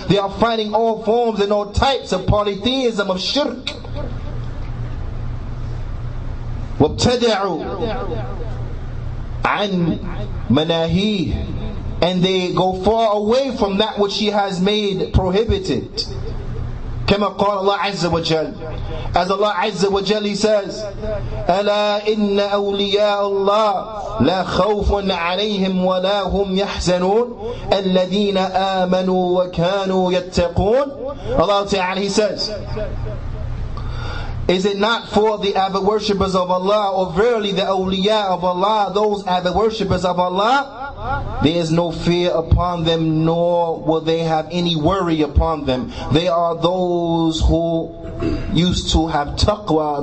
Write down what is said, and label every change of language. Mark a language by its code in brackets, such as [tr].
[en] They are fighting all forms and all types of polytheism, of shirk. [ar] وَابْتَدَعُوا عَنْ مَنَاهِيهِ. [en] And they go far away from that which He has made prohibited. [ar] كما قال الله عز وجل, [en] as Allah عز وجل, He says, [ar] ألا إن أولياء الله لا خوف عليهم ولا هم يحزنون الذين آمنوا وكانوا يتقون [en] Allah Ta'ala, He says, is it not for the avid worshippers of Allah, or verily the awliya of Allah, those avid worshippers of Allah, there is no fear upon them, nor will they have any worry upon them. They are those who used to have taqwa.